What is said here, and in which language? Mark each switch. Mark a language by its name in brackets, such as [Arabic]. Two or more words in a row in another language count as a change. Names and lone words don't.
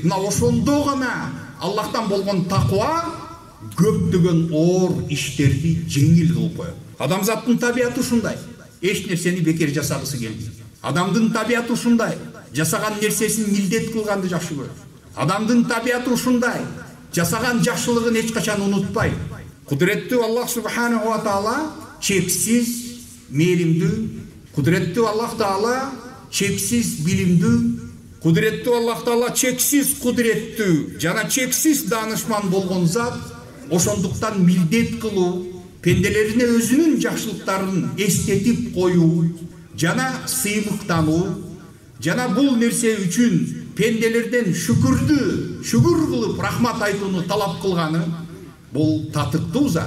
[Kyrgyz] Мына ошондо гана Аллахтан болгон таква көптөгөн оор иштерди жеңил кылып коет. Адамзаттын табияты ушундай. Эч нерсени бекер жасагысы келбейт. Адамдын табияты ушундай. Жасаган нерсесин милдет кылганды жакшы көрөт. Адамдын табияты ушундай. Жасаган жакшылыгын эч качан унутпайт. Кудуреттүү Аллах [Arabic] سبحانه وتعالى [Kyrgyz] чексиз мээримдүү, кудуреттүү Аллах таала чексиз билимдүү, кудуреттүү Аллах таала чексиз кудуреттүү жана чексиз даанышман болгон зат. Ошондуктан милдет кылуу, пенделерине өзүнүн жакшылыктарын эстетип коюу жана сыймыктануу жана бул нерсе үчүн пенделерден шүгүр кылып рахмат айтууну талап кылганы бул татыктуу зат.